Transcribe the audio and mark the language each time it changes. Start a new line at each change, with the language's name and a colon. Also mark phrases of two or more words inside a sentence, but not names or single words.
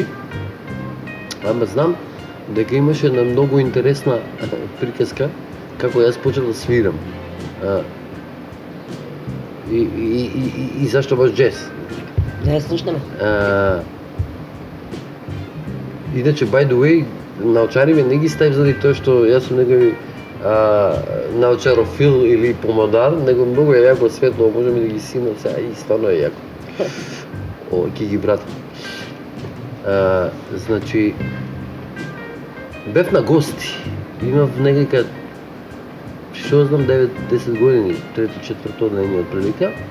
Macedonian: Ама знам дека имаше една многу интересна приказка како јас почнав да свирам. И зашто баш џез? Да ја слушнеме. Иначе,
English: by the way,
Macedonian: научариве не ги ставив заради тоа што јас сум негови научарофил или помодар, него многу е јако светло, можеме да ги симам сега и стварно е јако. Ќе ги братам. Значи, бев на гости, имав некака, што знам, 9-10 години, трето-четврто одделение отприлика.